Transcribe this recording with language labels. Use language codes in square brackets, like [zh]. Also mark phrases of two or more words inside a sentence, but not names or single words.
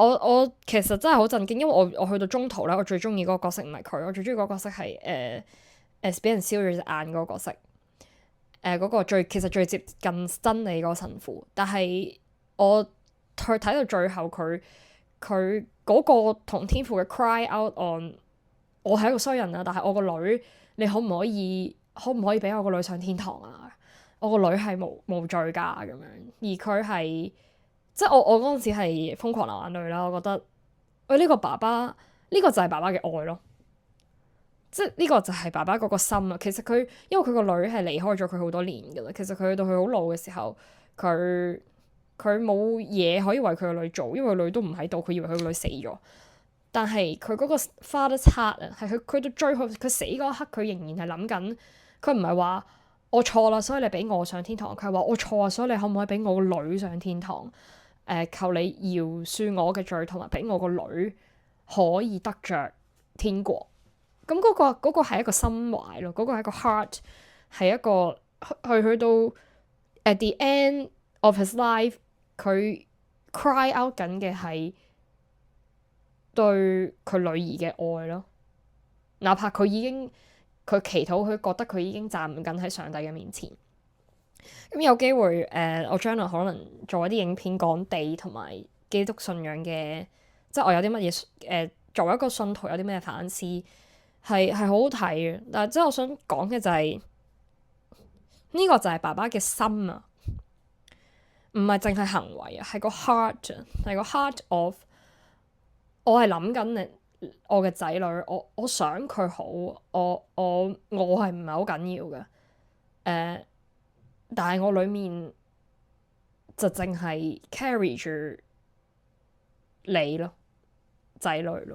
[yue] 我其實真係好震驚，因為我去到中途咧，我最中意嗰個角色唔係佢，我最中意嗰個角色係俾人燒咗隻眼嗰個角色。嗰個其實最接近真理嗰個神父，但係我去睇到最後佢嗰個同天父嘅 [en] cry out on， [yue] 我係一個衰人啊，但係我個女，你可唔可以俾我個女上天堂啊？我個女係無罪㗎咁樣，而佢係即係我嗰陣時係瘋狂流眼淚啦。我覺得喂，呢個爸爸呢個就係爸爸嘅愛咯，即係呢個就係爸爸嗰個心啊。其實因為佢個女係離開咗佢好多年㗎啦，其實佢到佢好老嘅時候，佢冇嘢可以為佢個女做，因為個女都唔喺度，佢以為佢個女死咗。但係佢嗰個 [en] father's heart [yue] 啊，係佢到最後佢死嗰一刻，佢仍然係諗緊，佢唔係話我錯啦，所以你俾我上天堂。佢係話我錯啊，所以你可唔可以俾我個女上天堂？求你饒恕我嘅罪，同埋俾我個女可以得着天國。咁嗰個係一個心懷咯，嗰個係一個 heart， 係一個去到 [en] at the end of his life， [yue] 佢 [en] cry out [yue] 緊嘅係對佢女兒嘅愛咯。哪怕佢祈禱，佢覺得佢已經站緊喺上帝嘅面前。咁有機會我將來可能做一啲影片講地同埋基督信仰嘅，即係我有啲乜嘢作為一個信徒有啲咩反思，係好好睇嘅。但係即係我想講嘅就係呢個就係爸爸嘅心啊，唔係淨係行為啊，係個 heart 啊，係個 [en] heart of [yue] 我係諗緊我嘅仔女，我想佢好，我係唔係好緊要嘅，但係我裡面就淨係 carry 住你咯，仔女咯。